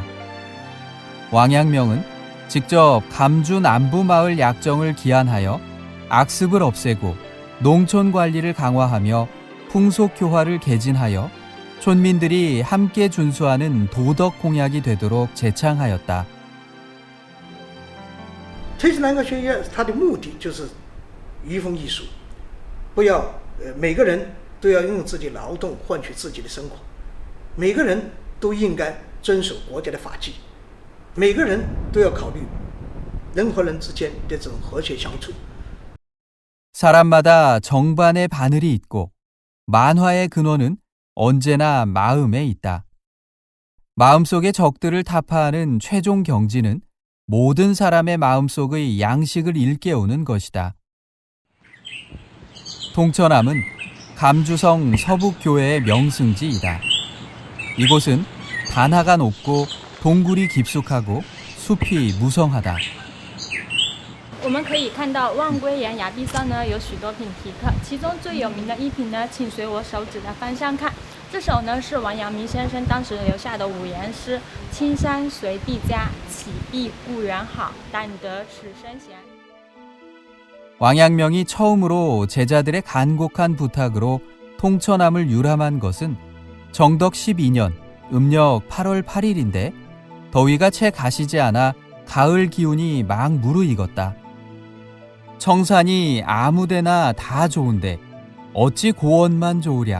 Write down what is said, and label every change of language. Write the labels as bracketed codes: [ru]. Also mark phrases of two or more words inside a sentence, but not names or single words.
[ko] 왕양명은 직접 감주 남부마을 약정을 기한하여 악습을 없애고 농촌 관리를 강화하며 풍속교화를 개진하여 촌민들이 함께 준수하는 도덕 공약이 되도록 제창하였다. [zh] 推迟南阁学院，它的目的就是移风易俗，不要每个人都要用自己劳动换取自己的生活，每个人都应该遵守国家的法纪，每个人都要考虑人和人之间的这种和谐相处。 [ko] 사람마다 정반의 바늘이 있고 만화의 근원은 언제나 마음에 있다. 마음속의 적들을 타파하는 최종 경지는 모든 사람의 마음속의 양식을 일깨우는 것이다. 동처남은 감주성 서북교회의 명승지이다. 이곳은 단하가 높고 동굴이 깊숙하고 숲이 무성하다. [zh] 我们可以看到望归岩崖壁上呢有许多品题刻，其中最有名的一品呢，请随我手指的方向看。这首呢是王阳明先生当时留下的五言诗：青山随必佳，岂必故园好，但得此身闲。 [ko] 왕양명이 처음으로 제자들의 간곡한 부탁으로 통처남을 유람한 것은 정덕 12년 음력 8월 8일인데 더위가 채 가시지 않아 가을 기운이 막 무르익었다. 청산이 아무데나 다 좋은데 어찌 고원만 좋으랴.